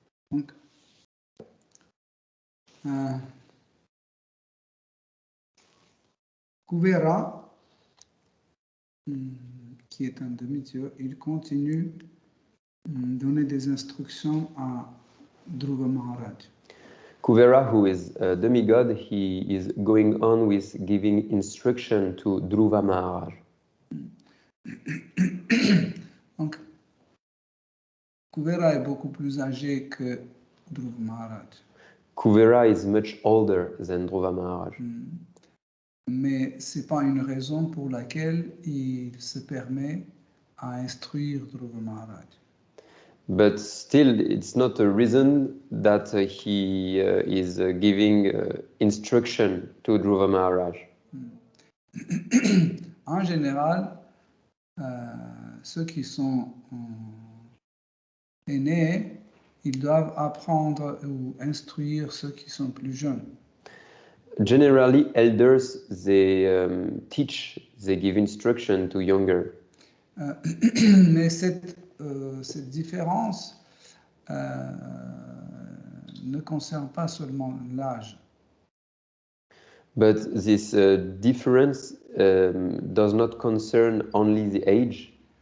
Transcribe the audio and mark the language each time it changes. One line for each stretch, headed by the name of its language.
French: Donc, Kuvera, qui est un demi-dieu, il continue donner des instructions à Dhruva Maharaj.
English: Kuvera, who is a demigod, he is going on with giving instruction to Dhruva Maharaj.
French: Donc, Kuvera est beaucoup plus âgé que Dhruva Maharaj.
English: Kuvera is much older than Dhruva Maharaj.
French: Mais ce n'est pas une raison pour laquelle il se permet à instruire Dhruva Maharaj.
English: But still, it's not a reason that he is giving instruction to Dhruva Maharaj.
French: En général, ceux qui sont aînés, ils doivent apprendre ou instruire ceux qui sont plus jeunes.
English: Generally, elders, they teach, they give instruction to younger.
French: Mais cette différence ne concerne pas seulement l'âge.
English: But this difference does not concern only the age.